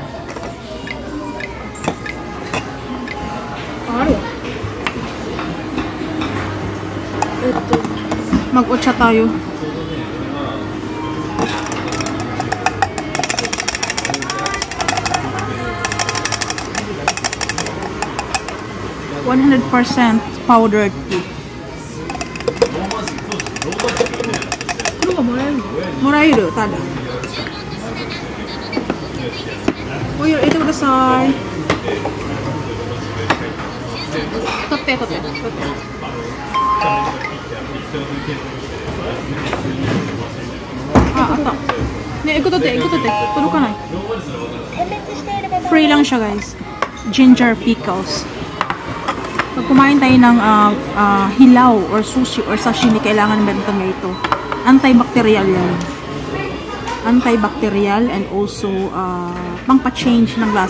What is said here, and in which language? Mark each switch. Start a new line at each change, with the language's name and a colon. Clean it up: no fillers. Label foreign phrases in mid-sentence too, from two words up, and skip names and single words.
Japanese: あるわ。
Filipino: Mag-otsa tayo. %
English: 100% powdered tea.
Japanese: もらえるただ。お湯入れてください。取って。あった。ね、ikut取って。届かない。
Filipino: Free lang siya, guys.
English: Ginger pickles.
Filipino: Pag kumain tayo ng hilaw or sushi or sashimi, kailangan meron kami ito. Antibacterial yan.
English: Antibacterial and also
Filipino: pangpa-change ng lasa.